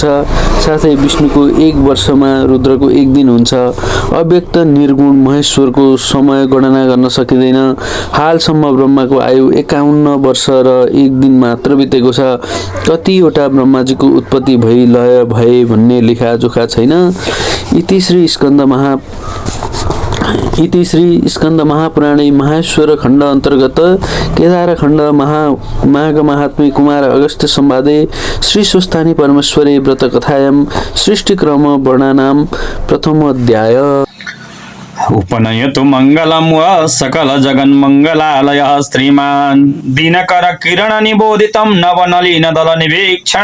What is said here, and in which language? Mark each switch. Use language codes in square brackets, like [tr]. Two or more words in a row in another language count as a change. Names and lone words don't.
[ne] साथै विष्णुको 1 वर्षमा रुद्रको 1 दिन हुन्छ। अव्यक्त निर्गुण महेश्वरको समय गणना गर्न सकिँदैन। हालसम्म ब्रह्माको आयु 51 वर्ष र 1 दिन मात्र बितेको छ। कतिवटा ब्रह्माजीको उत्पत्ति भई लय भए भन्ने लेखाजोखा छैन। [sa] इति श्री स्कन्द महापुराणे माहेश्वर खण्ड अन्तर्गत केदार खण्ड माघ महात्म्ये कुमार अगस्त्य संवादे श्री स्वस्थानी परमेश्वरे व्रत कथायां सृष्टिक्रम वर्णनां प्रथम अध्याय। उपनयतु मङ्गलं व सकल जगन्मङ्गलालयः श्रीमान् दिनकर किरण निबोधितं नवनलिन दल निवीक्षण